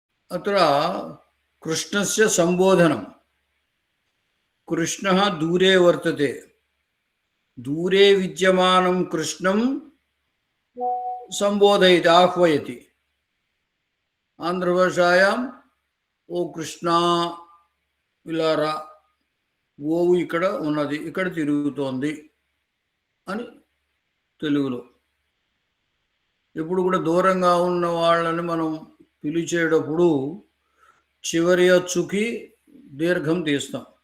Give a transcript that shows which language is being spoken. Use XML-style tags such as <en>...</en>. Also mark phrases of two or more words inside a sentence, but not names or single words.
<sa>अत्र कृष्णस्य सम्बोधनं कृष्णः दूरे वर्तते दूरे विद्यमानं कृष्णं सम्बोधयति आह्वयति आन्ध्रभाषायां</sa> <te>ओ कृष्णा ఇలా రా గోవు ఇక్కడ ఉన్నది ఇక్కడ తిరుగుతోంది అని తెలుగులో ఎప్పుడు కూడా దూరంగా ఉన్న వాళ్ళని మనం పిలిచేటప్పుడు చివరి అచ్చుకి దీర్ఘం తీస్తాం</te>